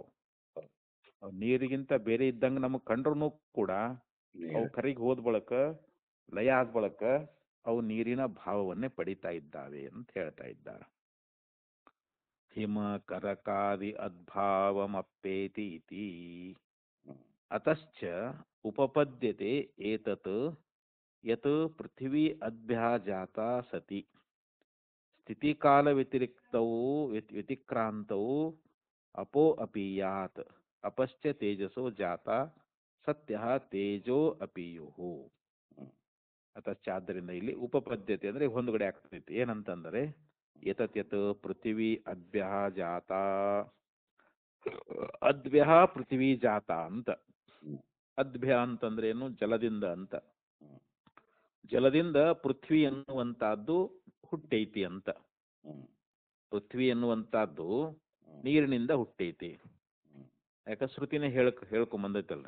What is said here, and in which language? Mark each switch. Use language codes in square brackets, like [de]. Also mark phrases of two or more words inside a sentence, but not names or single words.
[kn] ಅವು ನೀರಿಗಿಂತ ಬೇರೆ ಇದ್ದಂಗೆ ನಮಗೆ ಕಂಡ್ರೂ ಕೂಡ ಅವು ಕರಿಗೆ ಹೋದ ಬಳಕ, ಲಯ ಆದ ಬಳಕ ಅವು ನೀರಿನ ಭಾವವನ್ನೇ ಪಡಿತಾ ಇದ್ದಾವೆ ಅಂತ ಹೇಳ್ತಾ ಇದ್ದಾರೆ. [sa] ಹಿಮ ಕರಕಾದಿ ಅದ್ಭಾವಮಪ್ಪೇತಿ ಇತಿ. ಅತಶ್ಚ ಉಪಪದ್ಯತೆ ಏತತ್ ಯತ್ ಪೃಥ್ವಿ ಅದ್ಭ್ಯಾ ಜಾತಾ ಸತಿ ಸ್ಥಿತಿಕಾಲ ವ್ಯತಿಕ್ರಾಂತೌ ಅಪೋ ಅಪೀಯಾತ್ ಅಪಶ್ಚ ತೇಜಸೋ ಜಾತ ಸತ್ಯ ತೇಜೋ ಅಪೀಯುಹು. [kn] ಅತಶ್ಚ ಆದ್ದರಿಂದ ಇಲ್ಲಿ ಉಪಪದ್ಯತೆ ಅಂದ್ರೆ ಹೊಂದುಗಡೆ ಆಗ್ತೈತಿ. [sa] ಏನಂತಂದ್ರೆ ಏತತ್ ಯತ್ ಪೃಥ್ವಿ ಅದ್ಭ್ಯ ಜಾತ, ಅದ್ಭ್ಯ ಪೃಥ್ವಿ ಜಾತ ಅಂತ. [kn] ಅದ್ಭ್ಯ ಅಂತಂದ್ರೆ ಏನು? ಜಲದಿಂದ ಅಂತ. ಜಲದಿಂದ ಪೃಥ್ವಿ ಎನ್ನುವಂತಹದ್ದು ಹುಟ್ಟೈತಿ ಅಂತ. ಪೃಥ್ವಿ ಎನ್ನುವಂತಹದ್ದು ನೀರಿನಿಂದ ಹುಟ್ಟೈತಿ. ಯಾಕ ಶ್ರುತಿನೇ ಹೇಳ್ಕೊಂಬಂದೈತಲ್ರಿ.